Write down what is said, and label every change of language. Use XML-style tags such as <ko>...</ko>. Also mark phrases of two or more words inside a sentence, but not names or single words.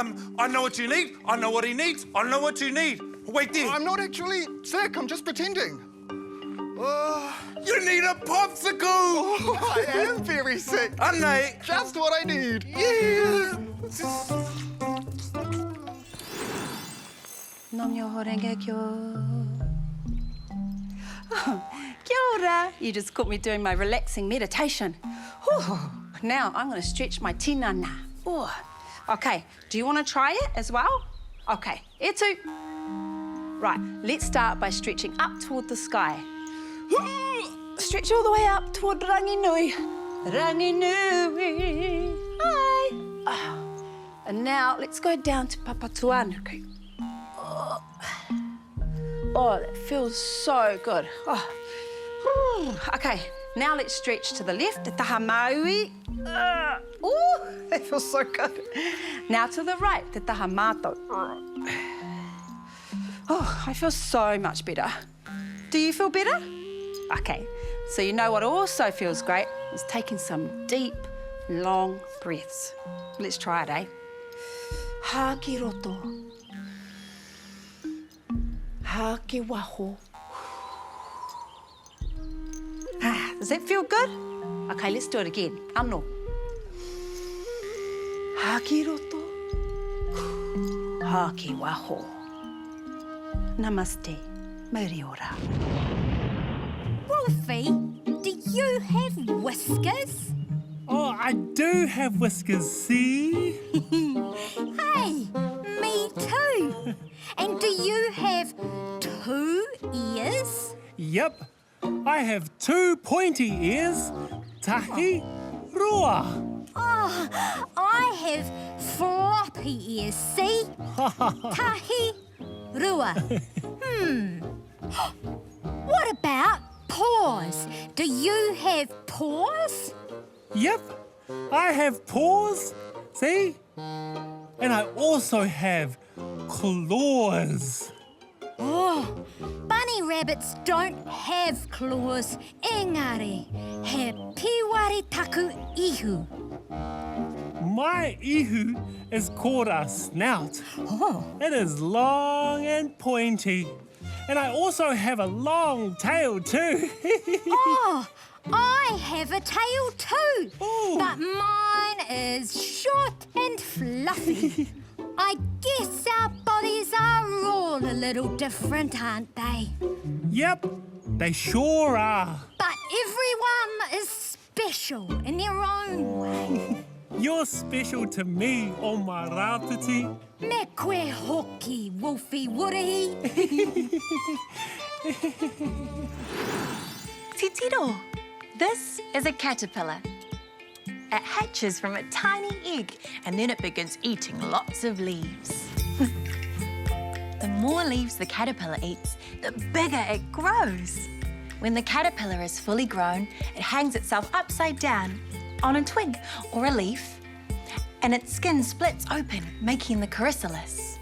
<en>I know what you need. I know what he needs. I know what you need. Wait there. I'm not actually sick. I'm just pretending. You need a popsicle. I am very sick. Anei. Just what I need. Yeah.</en> <ja>Nam myoho renge kyo.</ja> <mi>Kia ora.</mi> <en>You just caught me doing my relaxing meditation. Whew. Now I'm going to stretch my tinana. Ooh. Okay, do you want to try it as well? Okay, here too. Right, let's start by stretching up toward the sky. Stretch all the way up toward Ranginui. Ranginui. Hi. And now let's go down to Papatuanuku. Oh, that feels so good. Oh. Okay, now let's stretch to the left,</en> <mi>Te taha maui.</mi> <en>Ooh, that feels so good. Now to the right,</en> <mi>Te taha mātou.</mi> <en>Oh, I feel so much better. Do you feel better? Okay, so you know what also feels great is taking some deep, long breaths. Let's try it,</en> <mi>eh? Haki roto. Haki waho.</mi> <en>Does that feel good? Okay, let's do it again.</en> <mi>Ano. Haki roto. Haki waho. Namaste. Mauri ora.</mi> <en>Wolfie, do you have whiskers? Oh, I do have whiskers, see? Hey, me too. And do you have 2 ears? Yep. I have 2 pointy ears.</en> <mi>Tahi roa.</mi> <en>Oh, I have floppy ears, see?</en> <mi>Tahi rua.</mi> <en>What about paws? Do you have paws? Yep. I have paws. See? And I also have claws. Oh, bunny rabbits don't have claws.</en> <mi>Engari, he piwari taku ihu.</mi> <en>My ihu is called a snout. Oh, It is long and pointy. And I also have a long tail too. oh, I have a tail too. Ooh. But mine is short and fluffy. I guess our bodies are all a little different, aren't they? Yep, they sure are. But everyone is special in their own way. You're special to me, o my rātiti.</en> <mi>Me koe hoki, Wolfie Wurahi.</mi> <en>Titiro, this is a caterpillar. It hatches from a tiny egg and then it begins eating lots of leaves. The more leaves the caterpillar eats, the bigger it grows. When the caterpillar is fully grown, it hangs itself upside down on a twig or a leaf, and its skin splits open, making the chrysalis.</en>